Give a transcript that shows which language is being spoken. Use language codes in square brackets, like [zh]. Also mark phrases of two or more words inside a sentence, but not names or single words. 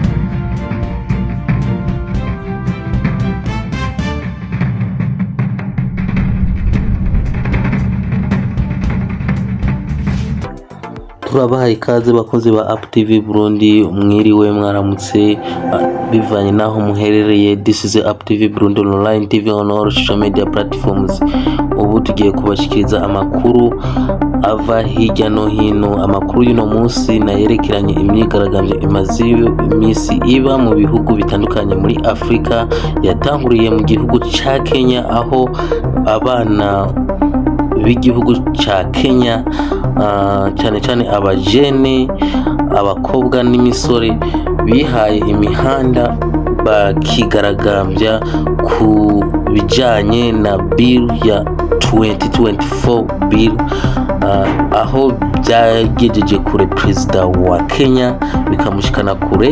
[rn] Turabaha ikaze bakozi ba Up TV Burundi, mwiriwe mwaramutse bivanye naho muherereye. [en] This is Up TV Burundi online TV on all social media platforms. [rn] Ubu tugiye kubashikiriza amakuru ava hirya no hino. Amakuru y'uno munsi nayerekeranye imyigaragambyo imaze iminsi iba mu bihugu bitandukanye muri Afrika. Yatanguriye mu gihugu ca Kenya, aho abana b'igihugu ca Kenya cyane cyane abajene, abakobwa n'imisore bihaye imihanda bakigaragambya ku bijanye na bill ya 2024 bill, aho byagejeje kure perezida wa Kenya bikamushikana kure.